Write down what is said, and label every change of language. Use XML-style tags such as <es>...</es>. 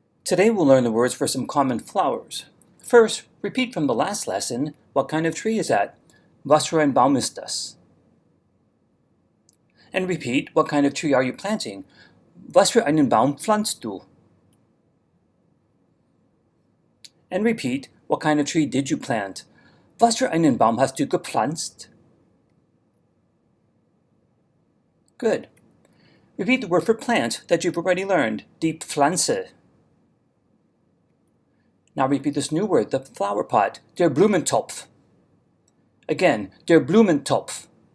<en>Today we'll learn the words for some common flowers. First, repeat from the last lesson, what kind of tree is that?</en> <de>Was für ein Baum ist das?</de> <en>And repeat, what kind of tree are you planting?</en> <de>Was für einen Baum pflanzt du?</de> <en>And repeat, what kind of tree did you plant?</en> <de>Was für einen Baum hast du gepflanzt?</de> <en>Good. Repeat the word for plant that you've already learned, die Pflanze. Now repeat this new word, the flower pot, der Blumentopf. Again, der Blumentopf.</en>